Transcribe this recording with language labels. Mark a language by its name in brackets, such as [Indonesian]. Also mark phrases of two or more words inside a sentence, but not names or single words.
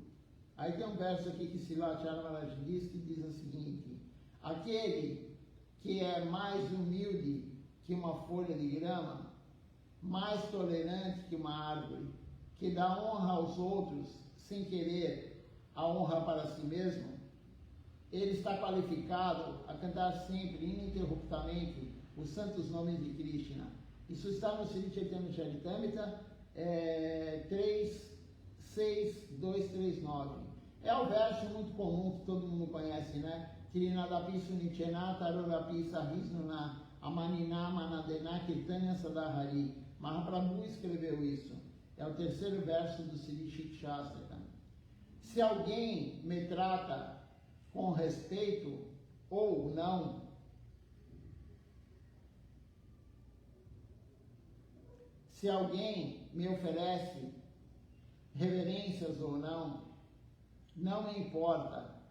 [Portuguese] Aí tem um verso aqui que Srila Maharaj diz, que diz o seguinte: aquele que é mais humilde que uma folha de grama, mais tolerante que uma árvore, que dá honra aos outros sem querer a honra para si mesmo, ele está qualificado a cantar sempre, ininterruptamente, os santos nomes de Krishna. Isso está no Sri Chaitanya Charitamrita 3.6.239. É um verso muito comum que todo mundo conhece, né? [Sanskrit] Kirinadapi Sunichenata Arorapi Sahisnuna Amanina Manadena Kirtanya Sadahari. [Portuguese] Mahaprabhu escreveu isso. É o terceiro verso do Sri Shikshastra. Se alguém me trata com respeito ou não, se alguém me oferece reverências ou não, não me importa.